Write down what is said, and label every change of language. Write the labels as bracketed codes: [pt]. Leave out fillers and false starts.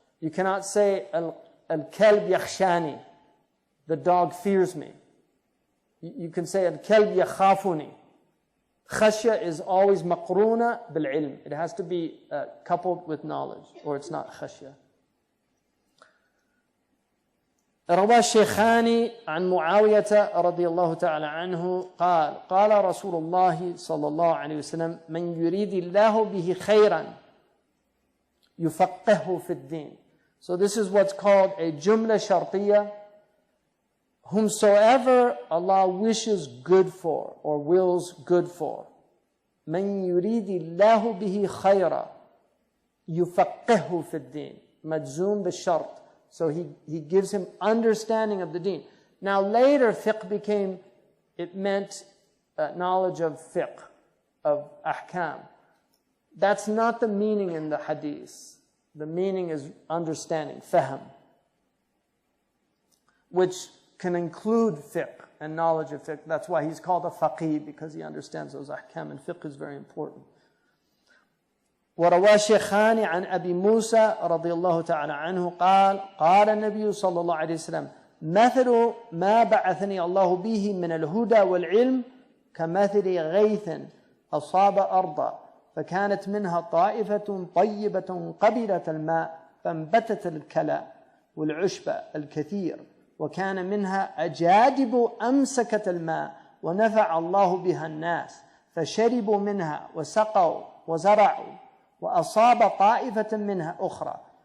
[en] You cannot say, [ar] al-kalb yakhshani, [en] the dog fears me. You can say, [ar] al-kalb yakhafuni. [en] Khashya is always [ar] maqroona bil-ilm. [en] It has to be coupled with knowledge, or it's not khashya. [ar] روى الشيخان عن معاوية رضي الله تعالى عنه قال قال رسول الله صلى الله عليه وسلم من يريد الله به خيرا يفقهه في الدين. [en] So this is what's called a jumla shartiyya. Whomsoever Allah wishes good for or wills good for. [ar] من يريد الله به خيرا يفقهه في الدين. مجزوم بالشرط. [en] So he gives him understanding of the deen. Now later fiqh it meant knowledge of fiqh, of ahkam. That's not the meaning in the hadith. The meaning is understanding, fahm, which can include fiqh and knowledge of fiqh. That's why he's called a faqih, because he understands those ahkam, and fiqh is very important. [ar] وروى الشيخان عن أبي موسى رضي الله تعالى عنه قال قال النبي صلى الله عليه وسلم مثل ما بعثني الله به من الهدى والعلم كمثل غيث أصاب أرضا فكانت منها طائفة طيبة قبلت الماء فانبتت الكلى والعشب الكثير وكان منها أجادب أمسكت الماء ونفع الله بها الناس فشربوا منها وسقوا وزرعوا وأصاب طائفة منها أخرى